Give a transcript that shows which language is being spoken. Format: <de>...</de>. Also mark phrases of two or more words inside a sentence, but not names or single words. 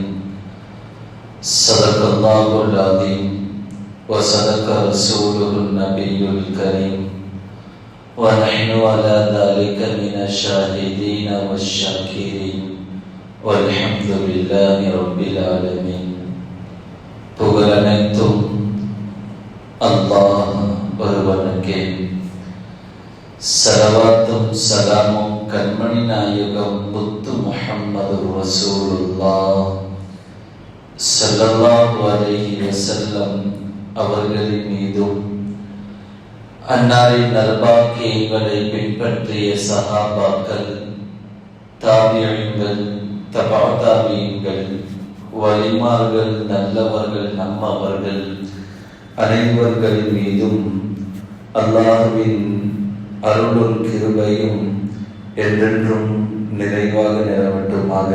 <ar>صدق الله العظيم وصدق رسوله النبي الكريم، ونحن على ذلك من الشاهدين والشاكرين، والحمد لله رب العالمين.</ar> <ta>புகழனைத்தும் அல்லாஹ் ஒருவனுக்கே. சலவாத்தும் சலாமும் கண்மணி நாயகம் முத்து முஹம்மது ரசூலுல்லாஹ்</ta> <ar>صلى الله عليه وسلم</ar> <ta>அவர்களின் மீதும், அன்னாரின் நல்வாக்கியங்களை பின்பற்றிய சஹாபாக்கள், தாபியீன்கள், தபா தாபியீன்கள், வலிமார்கள், நல்லவர்கள், நம்மவர்கள் அனைவர்கள் மீதும் அல்லாஹ்வின் அருளும் கிருபையும் என்றென்றும் நிறைவாக நிலவட்டுமாக.</ta>